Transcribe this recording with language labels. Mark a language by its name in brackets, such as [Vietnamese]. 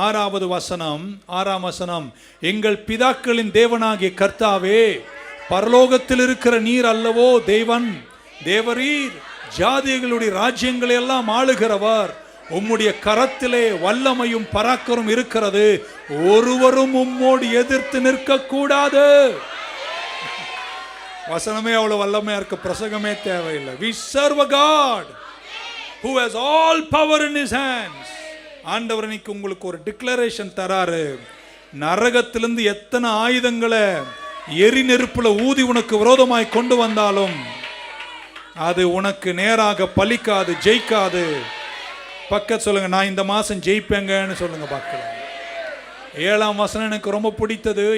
[Tamil] 6வது வசனம், 6ஆம் வசனம், எங்கள் பிதாக்களின் தேவனாகிய கர்த்தாவே, பரலோகத்தில் இருக்கிற நீர் அல்லவோ தேவன், தேவரீர் ஜாதிகளுடைய ராஜ்யங்களை எல்லாம் ஆளுகிறவர். உம்முடைய கரத்திலே வல்லமையும் பராக்கரும் இருக்கிறது. ஒருவரும் உம்மோடு எதிர்த்து நிற்க கூடாது. வசனமே அவ்வளவு வல்லமையா இருக்கு, பிரசங்கமே தேவையில்லை. [English] We serve a God who has all power in his hands. [Tamil] ஆண்டவர் இன்னைக்கு உங்களுக்கு ஒரு டிக்ளரேஷன் தராரு. நரகத்திலிருந்து எத்தனை ஆயுதங்களை எரி நெருப்புல ஊதி உனக்கு விரோதமாய் கொண்டு வந்தாலும் அது உனக்கு நேராக பலிக்காது, ஜெயிக்காது. பக்கத்து சொல்லுங்க, நான் இந்த மாசம் ஜெயிப்பேங்கன்னு சொல்லுங்க பார்க்கலாம். 7ஆம் வசனம் எனக்கு ரொம்ப பிடித்தது.